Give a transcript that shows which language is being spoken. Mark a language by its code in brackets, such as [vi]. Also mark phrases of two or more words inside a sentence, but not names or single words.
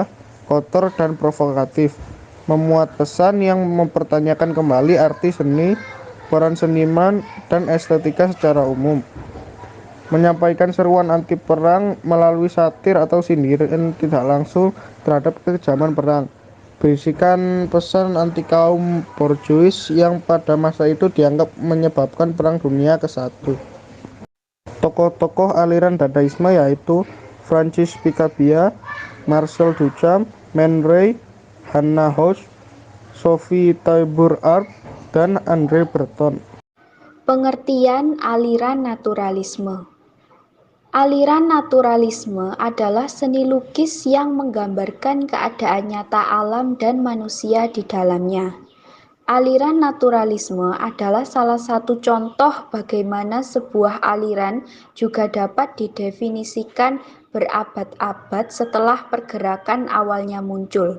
[id] kotor, dan provokatif, memuat pesan yang mempertanyakan kembali arti seni, peran seniman, dan estetika secara umum, menyampaikan seruan anti perang melalui satir atau sindiran tidak langsung terhadap kekejaman perang, berisikan pesan anti kaum borjuis yang pada masa itu dianggap menyebabkan Perang Dunia ke-1. Tokoh-tokoh aliran Dadaisme yaitu Francis Picabia, Marcel Duchamp, Man Ray, Hannah Höch, Sophie Taillebout-Art, dan André Breton. Pengertian aliran naturalisme. Aliran naturalisme adalah seni lukis yang menggambarkan keadaan nyata alam dan manusia di dalamnya. Aliran naturalisme adalah salah satu contoh bagaimana sebuah aliran juga dapat didefinisikan berabad-abad setelah pergerakan awalnya muncul.